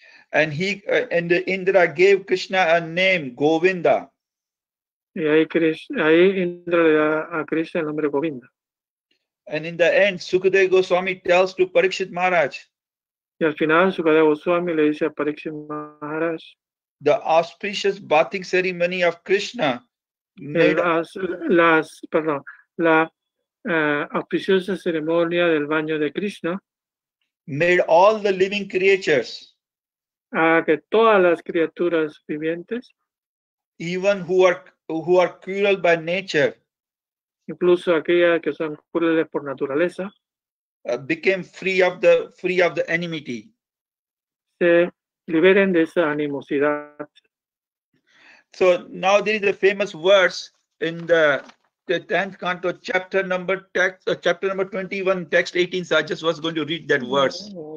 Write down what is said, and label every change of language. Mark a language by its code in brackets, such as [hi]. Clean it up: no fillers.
[en] And Indra gave Krishna a name, Govinda. [es] Y ahí Indra le da a Krishna el nombre Govinda. [en] And in the end, Sukadeva Goswami tells to Parikshit Maharaj. [es] Y al final, Sukadeva Goswami le dice a Parikshit Maharaj, [en] the auspicious bathing ceremony of Krishna [es] la auspiciosa ceremonia del baño de Krishna [en] made all the living creatures, [es] a que todas las criaturas vivientes, [en] even who are cruel by nature, [es] incluso aquellas que son crueles por naturaleza, [en] became free of the enmity. [es] Se liberen de esa animosidad. [en] So now there is a famous verse in the 10th canto, chapter number 21, text 18. So I just was going to read that verse.